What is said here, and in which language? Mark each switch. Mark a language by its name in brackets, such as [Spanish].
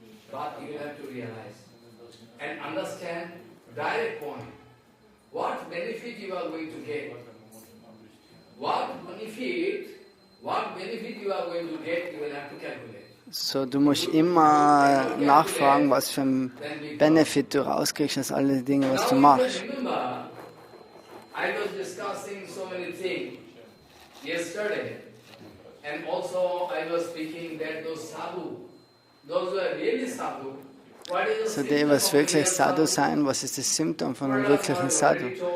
[English] But you have to realize and understand direct point. What benefit you are going to get? What benefit you are going to get, you will have to calculate. [German] So, du musst immer nachfragen, was für ein Benefit du rauskriegst aus all den Dingen, was du machst. [English] Remember, I was discussing so many things yesterday, and also I was speaking that those Sadhu, those who are really Sadhu, what is the [German] So, was wirklich Sadhu sein, was ist das Symptom von einem wirklichen Sadhu?